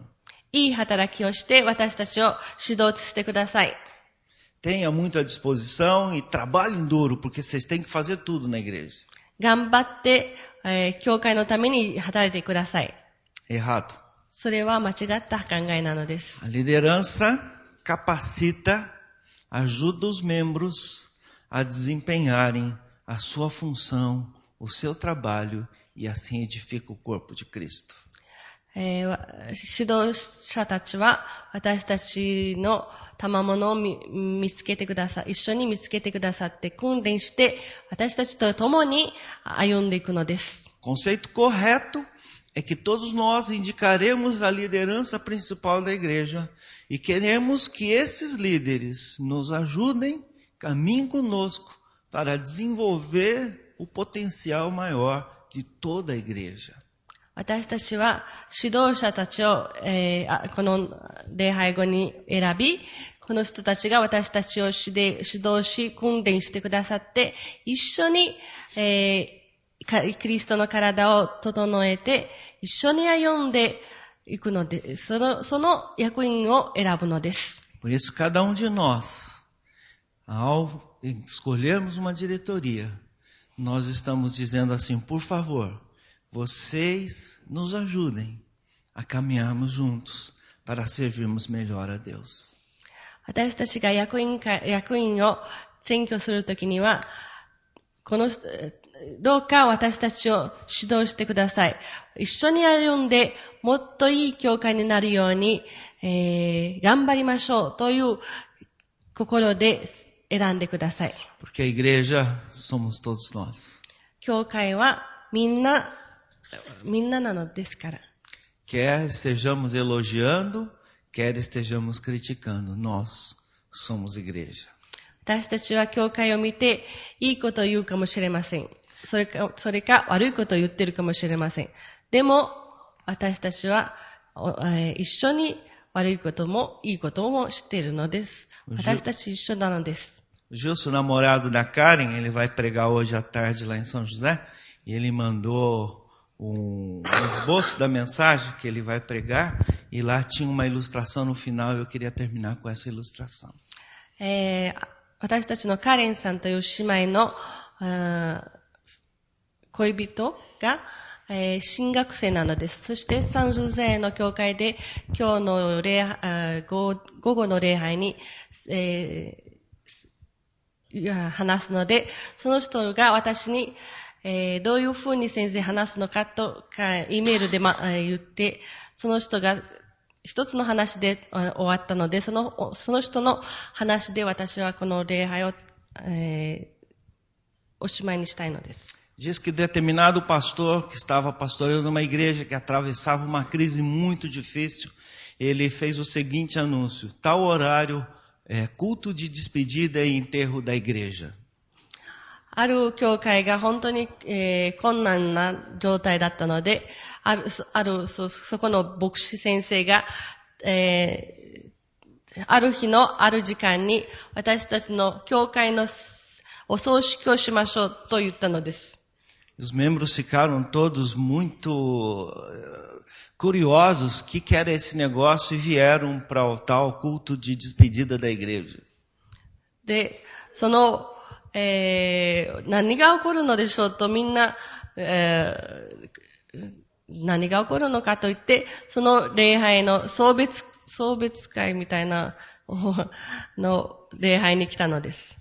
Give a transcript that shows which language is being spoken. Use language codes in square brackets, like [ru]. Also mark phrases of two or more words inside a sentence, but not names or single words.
[ja] いい働きをして私たちを指導してください。 [pt] Tenha muita disposição e trabalhem duro, porque vocês têm que fazer tudo na igreja. [ja] 頑張って、教会のために働いてください。 [pt] Errado. [ja] それは間違った考えなのです。 [pt] A liderança capacita, ajuda os membros a desempenharem a sua função, o seu trabalho e assim edifica o corpo de Cristo. [ja] 指導者たちは私たちの賜物を見つけてください。一緒に見つけてくださって訓練して私たちと共に歩んでいくのです。 [pt] Conceito correto é que todos nós indicaremos a liderança principal da igreja e queremos que esses líderes nos ajudem, caminhem conosco para desenvolver o potencial maior de toda a igreja. [ja] 私たちは指導者たちを、この礼拝後に選び、この人たちが私たちを指導し、訓練してくださって、一緒に、キリストの体を整えて、一緒に歩んでいくので、その役員を選ぶのです。 [pt] Por isso, cada de nós, ao escolhermos uma diretoria, nós estamos dizendo assim, por favor,vocês nos ajudem a caminharmos juntos para servirmos melhor a Deus. [ja] 私たちが役員を選挙するときには、どうか私たちを指導してください。一緒に歩んでもっといい教会になるように、頑張りましょうという心で選んでください。 [pt] Porque a igreja somos todos nós. [ja] 教会はみんななのですから。 [pt] Quer estejamos elogiando, quer estejamos criticando, nós somos igreja. [ja] 私たちは教会を見ていいことを言うかもしれません。それか悪いことを言ってるかもしれません。でも私たちは、一緒に悪いこともいいことも知っているのです。私たち一緒なのです。 [pt] O Gilson, namorado da Karen, ele vai pregar hoje à tarde lá em São José e ele mandou um esboço da mensagem que ele vai pregar e lá tinha uma ilustração no final e eu queria terminar com essa ilustração. [ja] 私たちのカレンさんという姉妹の恋人が、神学生なのです。そしてサンジョゼの教会で今日の午後の礼拝に、話すので、その人が私にどういうふうに先生話すのかとか、Eメールで言って、その人が一つの話で終わったので、その人の話で私はこの礼拝を、おしまいにしたいのです。 [pt] Diz que determinado pastor que estava pastoreando uma igreja que atravessava uma crise muito difícil, ele fez o seguinte anúncio: tal horário, culto de despedida e enterro da igreja. [ja] ある教会が本当に、困難な状態だったので、そこの牧師先生が、ある日のある時間に私たちの教会のお葬式をしましょうと言ったのです。 [pt] Os membros ficaram todos muito curiosos que era esse negócio e vieram para o tal culto de despedida da igreja. [ja] で、何が起こるのでしょうとみんな、何が起こるのかといって、その礼拝の送別会みたいなの礼拝に来たのです。